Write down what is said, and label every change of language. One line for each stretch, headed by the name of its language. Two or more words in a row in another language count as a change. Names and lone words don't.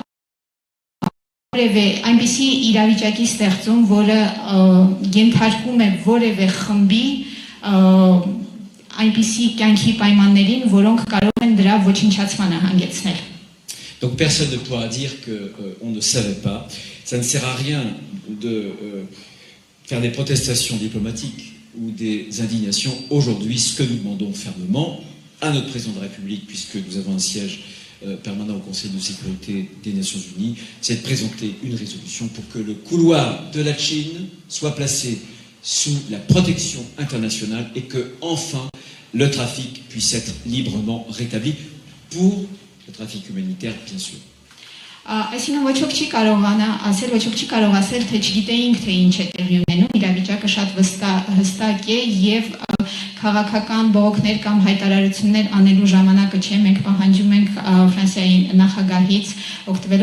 Armenian: որևէ այնպիսի իրավիճակի ստեղծում, որը ենթարկում է որևէ խմբի այնպիսի կյանքի պայմաններին, որոնք կարող են դրա ոչնչացմանը հանգեցնել։
French: Donc personne ne pourra dire qu'on ne savait pas. Ça ne sert à rien de faire des protestations diplomatiques ou des indignations. Aujourd'hui, ce que nous demandons fermement à notre président de la République, puisque nous avons un siège permanent au Conseil de sécurité des Nations Unies, c'est de présenter une résolution pour que le couloir de la Chine soit placé sous la protection internationale et que, enfin, le trafic puisse être librement rétabli pour le trafic humanitaire, bien sûr.
Armenian: Այսինքն ոչ ոք չի կարող ասել, թե չգիտեինք, թե ինչ է տեղի ունենում, իրավիճակը շատ հստակ է եւ քաղաքական բողոքներ կամ հայտարարություններ անելու ժամանակը չէ, մենք պահանջում ենք Ֆրանսիայի նախագահից, օգտվելով